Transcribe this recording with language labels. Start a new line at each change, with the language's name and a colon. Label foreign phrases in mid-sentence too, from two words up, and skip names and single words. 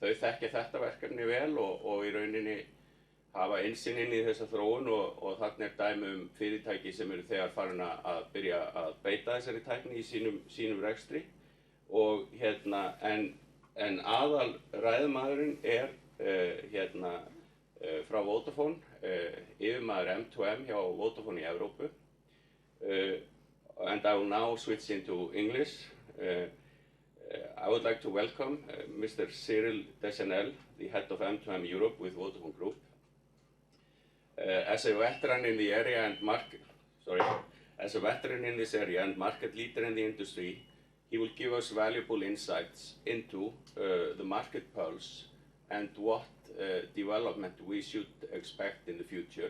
Icelandic: þau þekkja þetta verkefni vel og í rauninni hafa innsýn inn í þessa þróun og þarna dæmi fyrirtæki sem eru þegar farin að byrja að beita þessari tækni í sínum rekstri og en aðal ræðumaðurinn frá Vodafone, yfirmaður M2M hjá Vodafone í Evrópu
English: and I will now switch into English. I would like to welcome Mr. Cyril Deschanel, the head of M2M Europe with Vodafone Group. As a veteran in the area and as a veteran in this area and market leader in the industry, he will give us valuable insights into the market pulse and what development we should expect in the future.